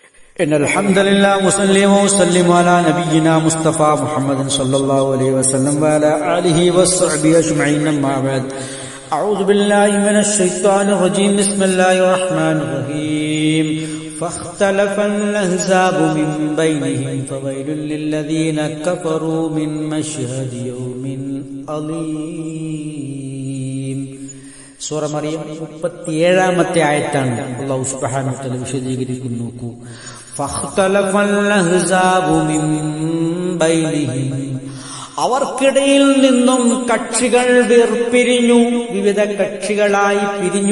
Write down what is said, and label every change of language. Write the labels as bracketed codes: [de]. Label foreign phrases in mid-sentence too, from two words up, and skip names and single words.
[ar] إن الحمد لله وصلي وسلم على نبينا مصطفى محمد صلى الله عليه وسلم وعلى آله وصحبه أجمعين أما بعد أعوذ بالله من الشيطان الرجيم بسم الله الرحمن الرحيم فاختلف الأحزاب من بينهم فويل للذين كفروا من مشهد يوم أليم [ml] സൂറ മറിയം 37-ാമത്തെ ആയത്താണ് [ar] الله سبحانه وتعالى വിശദീകരിക്കുന്നു. فاختلف الأحزاب من بينهم, [ml] അവർക്കിടയിൽ നിന്നും കക്ഷികൾ വേർപിരിഞ്ഞു, വിവിധ കക്ഷികളായി പിരിഞ്ഞു.